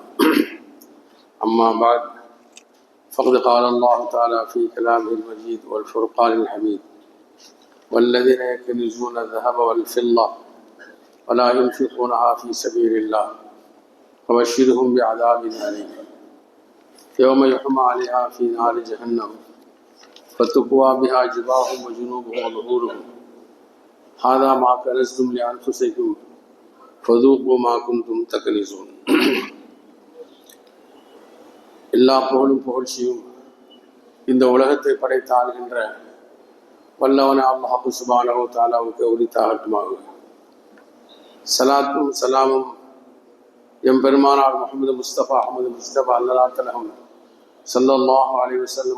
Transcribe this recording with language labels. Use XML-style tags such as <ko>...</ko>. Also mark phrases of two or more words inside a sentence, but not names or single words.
<ar>أما بعد فقد قال الله تعالى في كلامه المجيد والفرقان الحميد: والذين يكنزون الذهب والفضة ولا ينفقونها في سبيل الله فبشرهم بعذاب أليم يوم يحمى عليها في نار جهنم فتكوى بها جباههم وجنوبهم وظهورهم هذا ما كنزتم لأنفسكم فذوقوا ما كنتم تكنزون.</ar> <ta>எல்லா புகழும் புகழ்ச்சியும் இந்த உலகத்தை படைத்து ஆளுகின்ற வல்லவன அல்லாஹ்</ta> <ar>سبحانه وتعالى</ar> <ta>உரித்தாகட்டுமாக. சலாத்தும் சலாமும் எம்பெருமானார் முஹம்மது முஸ்தபா அஹமது முஸ்தபா அல்லலாத்தலகம்</ta> <ar>صلى الله عليه وسلم</ar>